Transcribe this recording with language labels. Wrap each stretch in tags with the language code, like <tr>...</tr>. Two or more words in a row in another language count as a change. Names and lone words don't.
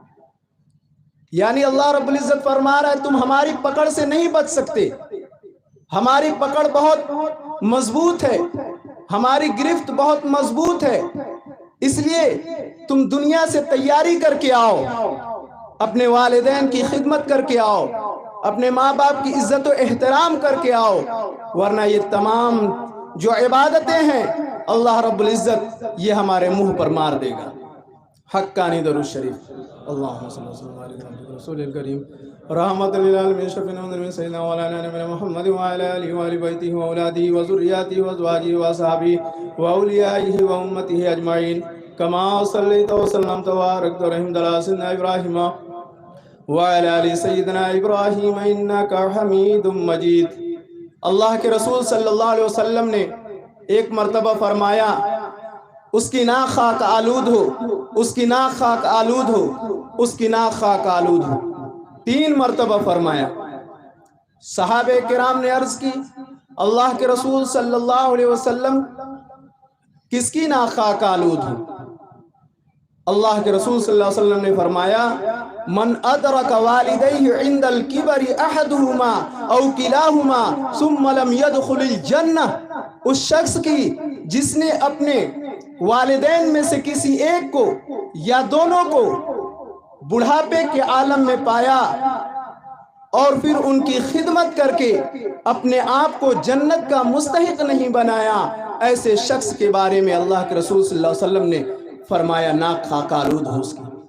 <ur>یعنی</ur> <ar>اللہ رب العزت</ar> <ur>فرما رہا ہے تم ہماری پکڑ سے نہیں بچ سکتے، ہماری پکڑ بہت مضبوط ہے، ہماری گرفت بہت مضبوط ہے، اس لیے تم دنیا سے تیاری کر کے آؤ، اپنے والدین کی خدمت کر کے آؤ، اپنے ماں باپ کی عزت و احترام کر کے آؤ، ورنہ یہ تمام جو عبادتیں ہیں</ur> <ar>اللہ رب العزت</ar> <ur>یہ ہمارے منہ پر مار دے گا۔ حقانی درود شریف۔</ur> <ar>اللہم صلی اللہ علیہ وسلم رسول الکریم رحمت للعالمین شفیع المذنبین سیدنا مولانا نبینا محمد وعلی آلہ وآل بیتہ واولادہ وذریاتہ وازواجہ واصحابہ واولیائہ وامتہ اجمعین کما صلیت وسلمت وبارکت ورحمت علی سیدنا ابراہیم وعلی آل سیدنا ابراہیم انکا حمید مجید۔</ar> <ur>اللہ کے رسول</ur> <ar>صلی اللہ علیہ وسلم</ar> <ur>نے ایک مرتبہ فرمایا اس کی ناک خاک آلود ہو، اس کی ناک خاک آلود ہو، اس کی ناک خاک آلود ہو، 3 مرتبہ فرمایا۔ صحابہ کرام نے عرض کی اللہ کے رسول</ur> <ar>صلی اللہ علیہ وسلم</ar> <ur>کس کی ناک خاک آلود ہو؟ اللہ کے رسول</ur> <ar>صلی اللہ علیہ وسلم</ar> <ur>نے فرمایا</ur> <ar>من ادرک والدیہ عند الکبر احدہما او کلاہما ثم لم يدخل الجنہ،</ar> <ur>اس شخص کی جس نے اپنے والدین میں سے کسی ایک کو یا دونوں کو بڑھاپے کے عالم میں پایا اور پھر ان کی خدمت کر کے اپنے آپ کو جنت کا مستحق نہیں بنایا، ایسے شخص کے بارے میں اللہ کے رسول</ur> <ar>صلی اللہ علیہ وسلم</ar> <ur>نے فرمایا ناک خاک آلود ہو اس کی۔</ur>